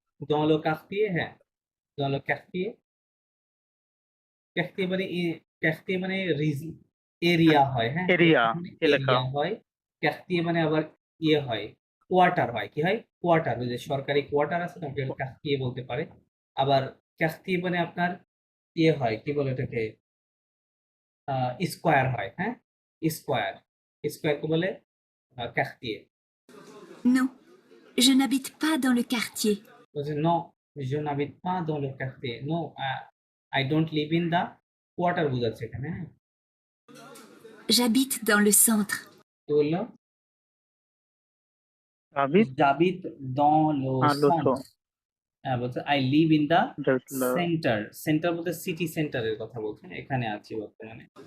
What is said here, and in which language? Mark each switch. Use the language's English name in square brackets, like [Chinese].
[French] dans le quartier, হ্যাঁ, dans le quartier। [Bangla] quartier মানে quartier মানে এরিয়া হয়, হ্যাঁ, এরিয়া, এলাকা। এরিয়া হয়। quartier মানে আবার ইয়ে হয়, কোয়ার্টার হয়। কি হয়? কোয়ার্টার, ওই যে সরকারি কোয়ার্টার আছে না, ওটাকে quartier বলতে পারে। আবার quartier মানে আপনার ইয়ে হয়, কি বলে এটাকে, স্কোয়ার হয়, হ্যাঁ, স্কোয়ার। স্কোয়ারকে বলে quartier। [French] Non, je n'habite pas dans le quartier. [Bangla] বলছে no, [French] je n'habite pas dans le quartier, [Bangla] no, [English] I don't live in the quarter [Bangla] বোঝাচ্ছে এখানে, হ্যাঁ। [French] J'habite dans le centre. [Bangla] কি বললো? Abid [French] j'habite dans le le centre। [Bangla] হ্যাঁ, বলছে [English] I live in the centre। center। [Bangla] Centre বলতে city সেন্টারের কথা বলছেন, এখানে আছি বর্তমানে।